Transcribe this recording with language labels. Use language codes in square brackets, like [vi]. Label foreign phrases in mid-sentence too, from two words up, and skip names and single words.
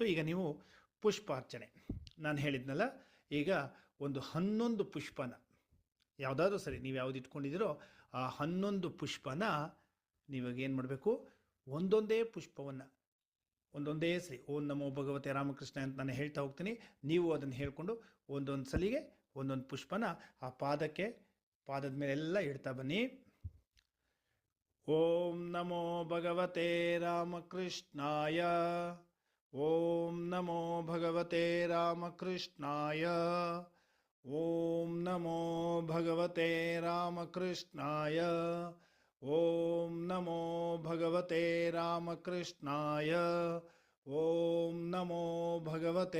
[kn] ಈಗ ನೀವು ಪುಷ್ಪಾರ್ಚನೆ ನಾನು ಹೇಳಿದ್ನಲ್ಲ, ಈಗ ಒಂದು 11 ಪುಷ್ಪನ, ಯಾವುದಾದ್ರೂ ಸರಿ ನೀವು ಯಾವ್ದು ಇಟ್ಕೊಂಡಿದ್ದೀರೋ ಆ 11 ಪುಷ್ಪನ ನೀವಾಗ ಏನು ಮಾಡಬೇಕು, ಒಂದೊಂದೇ ಪುಷ್ಪವನ್ನು ಒಂದೊಂದೇ ಸರಿ [sa] ಓಂ ನಮೋ ಭಗವತೆ ರಾಮಕೃಷ್ಣ [kn] ಅಂತ ನಾನು ಹೇಳ್ತಾ ಹೋಗ್ತೀನಿ. ನೀವು ಅದನ್ನು ಹೇಳ್ಕೊಂಡು ಒಂದೊಂದು ಸಲಿಗೆ ಒಂದೊಂದು ಪುಷ್ಪನ ಆ ಪಾದದ ಮೇಲೆಲ್ಲ ಇಡ್ತಾ ಬನ್ನಿ. [sa] ಓಂ ನಮೋ ಭಗವತೆ ರಾಮಕೃಷ್ಣಾಯ, ಓಂ ನಮೋ ಭಗವತೆ ರಾಮಕೃಷ್ಣಾಯ, ಓಂ ನಮೋ ಭಗವತೆ ರಾಮಕೃಷ್ಣಾಯ, ಓಂ ನಮೋ ಭಗವತೆ ರಾಮಕೃಷ್ಣಾಯ, ಓಂ ನಮೋ ಭಗವತೆ